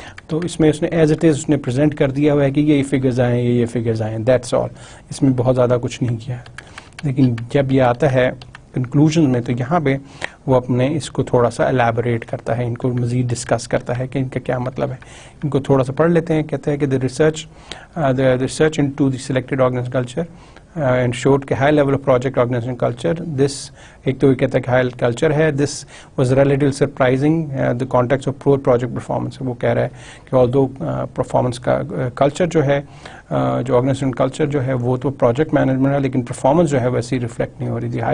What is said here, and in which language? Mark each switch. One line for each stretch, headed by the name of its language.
Urdu: تو اس میں اس نے ایز اٹ از اس نے پریزنٹ کر دیا ہوا ہے کہ یہ فگرز آئیں، یہ فگرز آئیں، دیٹس آل. اس میں بہت زیادہ کچھ نہیں کیا ہے. لیکن جب یہ آتا ہے کنکلوژن میں تو یہاں پہ وہ اپنے اس کو تھوڑا سا الیبوریٹ کرتا ہے، ان کو مزید ڈسکس کرتا ہے کہ ان کا کیا مطلب ہے. ان کو تھوڑا سا پڑھ لیتے ہیں.
English: کہتے ہیں کہ the research into the selected organizational culture and showed کہ high level of project organization culture.
Urdu: This ایک تو یہ کہتا ہے کہ high culture ہے.
English: This was relatively surprising the context of poor project performance.
Urdu: وہ کہہ رہا ہے کہ although performance کا culture جو ہے جو آرگنائزیشن کلچر جو ہے وہ تو پروجیکٹ مینجمنٹ ہے، لیکن پرفارمنس جو ہے ویسے ریفلیکٹ نہیں ہو رہی.